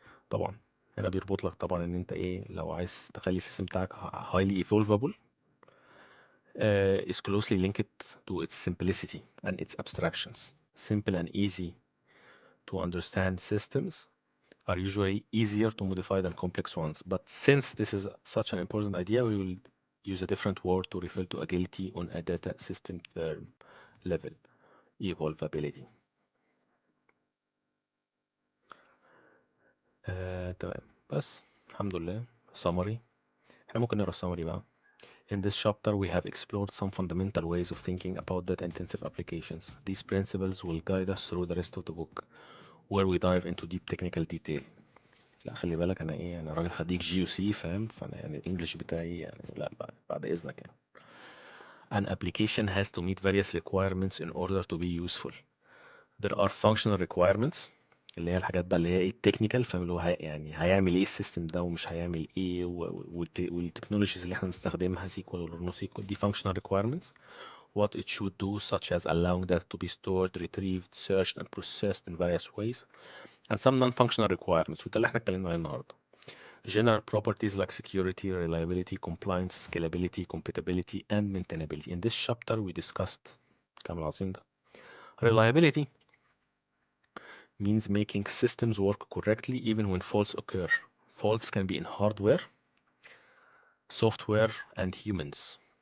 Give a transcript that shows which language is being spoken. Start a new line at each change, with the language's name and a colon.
Arabic: طبعا هنا بيربط لك طبعا ان انت ايه لو عايز تخلي السيستم بتاعك
English: highly evolvable is closely linked to its simplicity and its abstractions. Simple and easy to understand systems are usually easier to modify than complex ones. But since this is such an important idea, we will use a different word to refer to agility on a data system term level, evolvability.
Arabic: تمام، بس الحمد لله summary. احنا ممكن نقرا summary بقى.
English: In this chapter, we have explored some fundamental ways of thinking about data-intensive applications. These principles will guide us through the rest of the book, where we dive into deep technical detail.
Arabic: لا خلي بالك انا ايه، انا راجل خريج جي يو سي فاهم، فانا يعني الانجليش بتاعي يعني لا بعد اذنك يعني.
English: An application has to meet various requirements in order to be useful. There are functional requirements
Arabic: اللي هي الحاجات بقى اللي هي ايه التكنيكال، فاهم، اللي هو يعني هيعمل ايه السيستم ده ومش هيعمل ايه، والتكنولوجيز اللي احنا بنستخدمها سيكوال ولا نو سيكوال، دي functional requirements.
English: What it should do, such as allowing data to be stored, retrieved, searched and processed in various ways. And some non-functional requirements
Arabic: وده اللي احنا اتكلمنا عليه النهارده.
English: General properties like security, reliability, compliance, scalability, compatibility, and maintainability. In this chapter we discussed
Arabic: كلام العظيم ده.
English: Reliability means making systems work correctly even when faults occur. Faults can be in hardware, software, and humans.